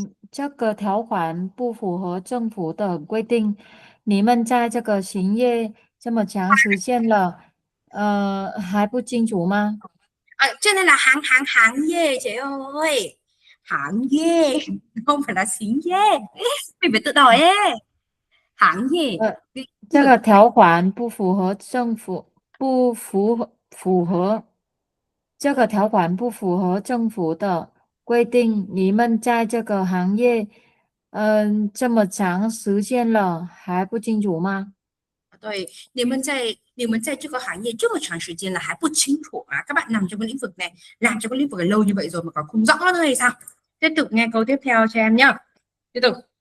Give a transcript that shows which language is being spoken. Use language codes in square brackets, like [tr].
[zh] 这个条款不符合政府的规定，你们在这个行业这么长时间了，还不清楚吗？ [vi] cho nên là hàng ye chị ơi, hàng ye không phải là xính ye, mình phải tự đổi ấy. Hàng ye [zh] 这个条款不符合政府，不符合这个条款不符合政府的规定，你们在这个行业，这么长时间了，还不清楚吗？对，你们在这个行业这么长时间了还不清楚à? [vi] Các bạn nằm trong cái lĩnh vực này, làm trong cái lĩnh vực này lâu như vậy rồi mà còn không rõ nữa hay sao? Tiếp tục nghe câu tiếp theo cho em nhá. Tiếp tục.